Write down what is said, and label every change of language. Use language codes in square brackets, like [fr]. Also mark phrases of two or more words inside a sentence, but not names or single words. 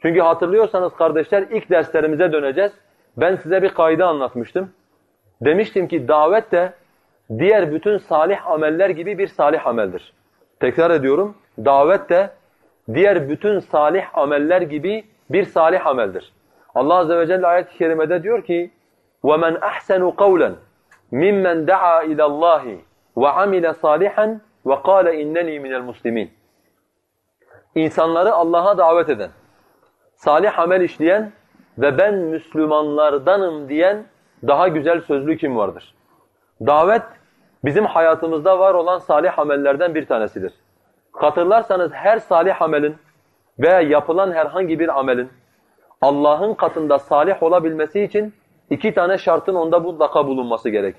[tr] Çünkü hatırlıyorsanız kardeşler ilk derslerimize döneceğiz. Ben size bir kaide anlatmıştım. Demiştim ki davet de diğer bütün salih ameller gibi bir salih ameldir. Tekrar ediyorum. Davet de diğer bütün salih ameller gibi bir salih ameldir. Allah Azze ve Celle ayet-i kerimede diyor ki [ar] وَمَنْ أَحْسَنُ قَوْلًا مِمَّنْ دَعَا إِلَى اللّٰهِ وَعَمِلَ صَالِحًا وَقَالَ اِنَّنِي مِنَ الْمُسْلِمِينَ. [tr] İnsanları Allah'a davet eden, salih amel işleyen ve ben Müslümanlardanım diyen daha güzel sözlü kim vardır? Davet bizim hayatımızda var olan salih amellerden bir tanesidir. Hatırlarsanız her salih amelin veya yapılan herhangi bir amelin Allah'ın katında salih olabilmesi için iki tane şartın onda mutlaka bulunması gerekir.